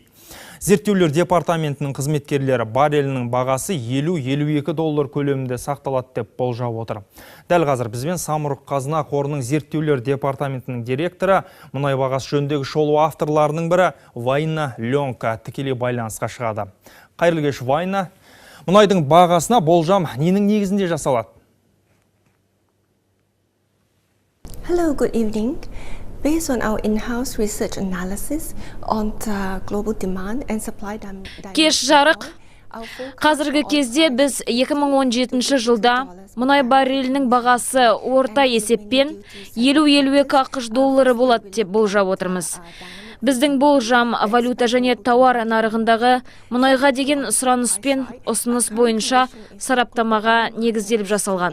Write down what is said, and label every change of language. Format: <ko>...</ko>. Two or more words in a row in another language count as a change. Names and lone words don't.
<kk>Зерттеулер департаментінің қызметкерлері баррелінің бағасы 50-52 доллар көлемінде сақталады деп болжап отыр. Дәл қазір бізбен Самұрық-Қазына қорының зерттеулер департаментінің директоры, мұнай бағасы жөніндегі шолу авторларының бірі Вайна Ленка тікелей байланысқа шығады. Қайырлы кеш, Вайна. Мұнайдың бағасына болжам ненің негізінде жасалады?</kk> <en>Hello, good evening. Based on our in-house research analysis on the global demand and supply dynamics.</en> <kk>Кеш жарық. Қазіргі кезде біз 2017 жылда мұнай баррелінің бағасы орта есеппен 50-52 ақш доллары болады деп болжап отырмыз. Біздің болжам валюта және тауар нарығындағы мұнайға деген сұраныс пен ұсыныс бойынша сараптамаға негізделіп жасалған.</kk>